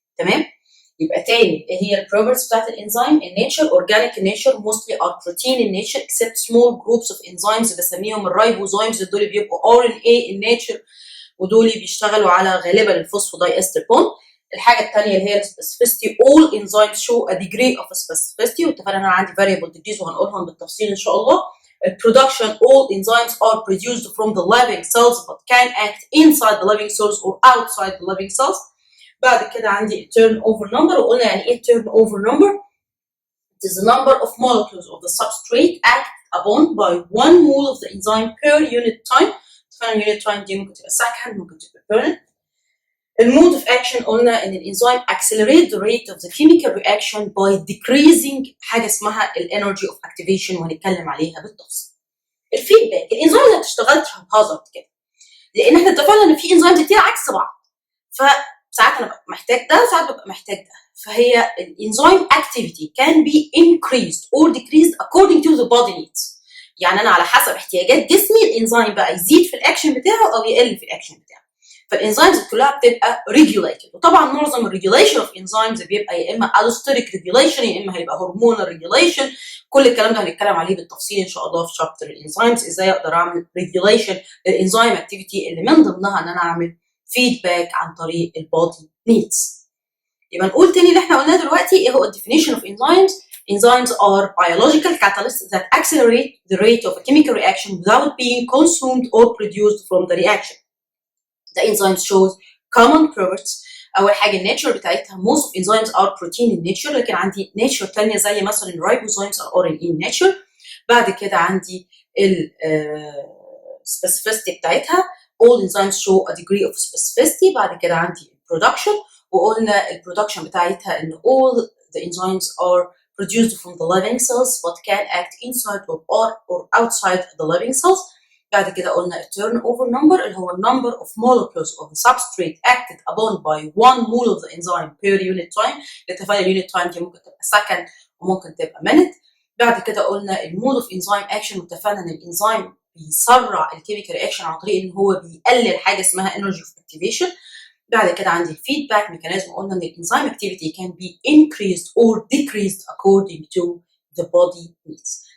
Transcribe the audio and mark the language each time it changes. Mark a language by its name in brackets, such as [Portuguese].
[Arabic] تمام؟ يبقى تاني ايه هي البروبرتيز بتاعت الانزيم؟ النيتشر اورجانيك النيتشر [English] mostly are protein in nature except small groups of enzymes [Arabic] بسميهم الرايبوزومز، دول بيبقوا [English] RNA in nature [Arabic] ودول بيشتغلوا على غالبا الفوسفوداي استر بوند. الحاجه الثانيه اللي هي السبيسيفيتي [English] all enzymes show a degree of specificity، [Arabic] واتفقنا ان انا عندي [English] variable degrees [Arabic] وهنقولهم بالتفصيل ان شاء الله. [English] Production all enzymes are produced from the living cells but can act inside the living cells or outside the living cells. [Arabic] بعد كده عندي [English] turnover number، [Arabic] وقلنا يعني ايه [English] turnover number؟ It is the number of molecules of the substrate acted upon by one mole of the enzyme per unit time. [Arabic] طبعا [English] unit time [Arabic] دي ممكن تبقى second ممكن تبقى minute. المود of action قلنا ان الانزيم [English] accelerate the rate of the chemical reaction by decreasing [Arabic] حاجه اسمها الانرجي اوف اكتيفيشن وهنتكلم عليها بالتفصيل. الفيدباك، الانزيم ما بتشتغلش [English] haphazard [Arabic] كده، لان احنا اتفقنا ان في انزيمز كتير عكس بعض، فساعات انا ببقى محتاج ده وساعات ببقى محتاج ده، فهي الانزيم [English] activity can be increased or decreased according to the body needs. [Arabic] يعني انا على حسب احتياجات جسمي الانزيم بقى يزيد في الاكشن بتاعه او يقل في الاكشن بتاعه. فالانزيمز كلها بتبقى regulated، وطبعا معظم الريجوليشن اوف انزيمز بيبقى يا اما [English] allosteric regulation [Arabic] يا اما هيبقى هرمونال regulation. كل الكلام ده هنتكلم عليه بالتفصيل ان شاء الله في شابتر الانزيمز، ازاي اقدر اعمل regulation للانزيم اكتيفيتي اللي من ضمنها ان انا اعمل فيدباك عن طريق البودي نيدز. يبقى نقول تاني اللي احنا قلناه دلوقتي ايه هو الديفينيشن اوف enzymes. [English] Enzymes are biological catalysts that accelerate the rate of a chemical reaction without being consumed or produced from the reaction. The enzymes shows common properties. [Arabic] أول حاجة الناتشر بتاعتها [English] most of enzymes are protein in nature، [Arabic] لكن عندي ناتشر تانية زي مثلا الرايبوزومز [English] are RNA in nature. [Arabic] بعد كده عندي ال [English] specificity [Arabic] بتاعتها [English] all enzymes show a degree of specificity. [Arabic] بعد كده عندي [English] production، [Arabic] وقلنا البرودكشن بتاعتها ان [English] all the enzymes are produced from the living cells but can act inside or outside the living cells. [Arabic] بعد كده قلنا [English] turnover number [Arabic] اللي هو [English] number of molecules of the substrate acted upon by one mole of the enzyme per unit time. [Arabic] اتفقنا unit time دي ممكن تبقى second وممكن تبقى minute. بعد كده قلنا المود of enzyme action، واتفقنا ان الانزيم بيسرع الكيميكال رياكشن عن طريق ان هو بيقلل حاجه اسمها energy of activation. بعد كده عندي الفيدباك ميكانيزم، قلنا ان الانزيم [English] activity can be increased or decreased according to the body needs.